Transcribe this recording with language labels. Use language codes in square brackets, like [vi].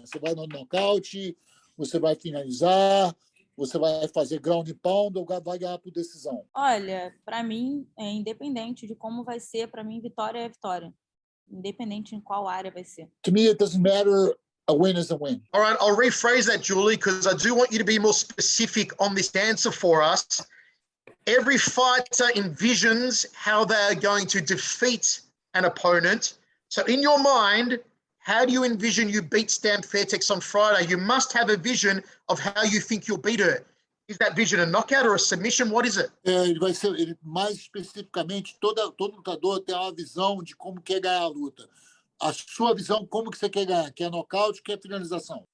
[pt] Você vai no nocaute, você vai finalizar, você vai fazer [en] ground and pound [pt] ou vai ganhar por decisão? Olha, para mim, independente de como vai ser, para mim, vitória é vitória. Independente em qual área vai ser. [en] To me, it doesn't matter. A win is a win. All right, I'll rephrase that, Julie, because I do want you to be more specific on this answer for us. Every fighter envisions how they are going to defeat an opponent. So in your mind, how do you envision you beat Stamp Fairtex on Friday? You must have a vision of how you think you'll beat her. Is that vision a knockout or a submission? What is it? [pt] Mais especificamente, todo lutador tem uma visão de como quer ganhar a luta. A sua visão, como que você quer ganhar? Quer nocaute, quer finalização?